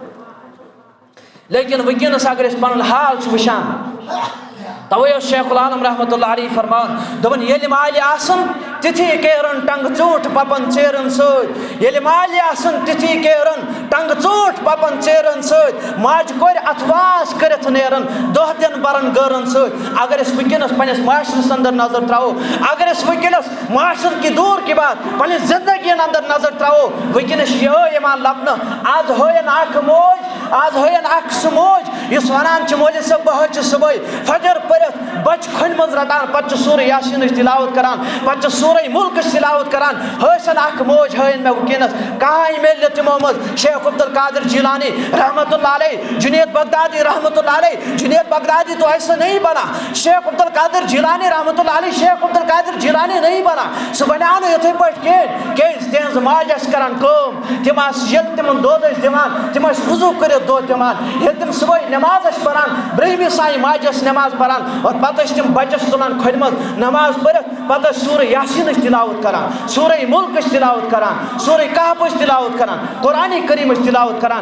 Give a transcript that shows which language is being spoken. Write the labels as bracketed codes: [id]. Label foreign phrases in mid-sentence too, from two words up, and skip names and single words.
[ks] لیکن ونکس اگر اس پن حال وشان, توے شیخ العالم [ar] رحمۃ اللہ علیہ [ks] فرمان دپن یل مال آسن تتھی کیرن ٹنگ ژوٗنٛٹھ پپن ژیرن سۭتۍ, ییٚلہِ مالہِ آسن تتھی کیرن ٹنگ ژوٗنٛٹھ پپن ژیرن سۭتۍ, ماجہِ کورِ اتھواس کٔرِتھ نیرن دۄہ دِن برن گٲرن سۭتۍ. اگر أسۍ ونکس پننس معاشرس اندر نظر تراو, اگر أسۍ ونکس [ur] معاشر کی دور کی بات [ks] پننہِ زندگی اندر نظر تراو, ونکس یہ یوان لبنہٕ. آز ہٲیِن اکھ موج, آز ہٲیِن اکھ سُہ موج یُس ونان چھُ مولوی صٲب بہٕ حظ چھُس صبحٲے فجر پٔرِتھ بچہ کھۄنہِ منٛز رٹان, پتہٕ چھُ سورہ یاسینٕچ تلاوت کران, پتہٕ چھُ سورہ ملکٕچ تلاوت کران. حٲصِل اکھ موج ہٲیِن مےٚ ونکیٚنس, کہاں میلہِ نہٕ تِمو منٛز. شیخ عبدالقادر جیلانی [ar] رحمت اللہ علیہ, [ks] جنید بغدادی [ar] رحمت اللہ علیہ. [ur] جنید بغدادی تو ایسا نہیں بنا, شیخ عبدالقادر جیلانی [ar] رحمت اللہ علیہ, [ur] شیخ عبدالقادر جیلانی نہیں بنا. [ks] سہ بنیو نہٕ یِتھٕے پٲٹھۍ کِہیٖنۍ, کیازِ تِہنٛز ماجہِ ٲس کران کٲم, تِم آسہٕ ییٚلہِ تِمن دۄد ٲسۍ دِوان تِم ٲسۍ وضوٗ کٔرِتھ دۄد دِوان. ییٚلہِ تِم صبحٲے نٮ۪ماز ٲسۍ پران, برٛہمہِ سانہِ ماجہِ ٲسۍ نٮ۪ماز پران, اور پتہٕ ٲسۍ تِم بچس تُلان کھۄنہِ منٛز نٮ۪ماز پٔرِتھ, پتہٕ ٲسۍ سورہ یاسینٕچ تلاوت کران, سورہ ملکٕچ تلاوت کران, سورہ کہفٕچ تلاوت کران, قرآنِ کریٖمٕچ تلاوت کران.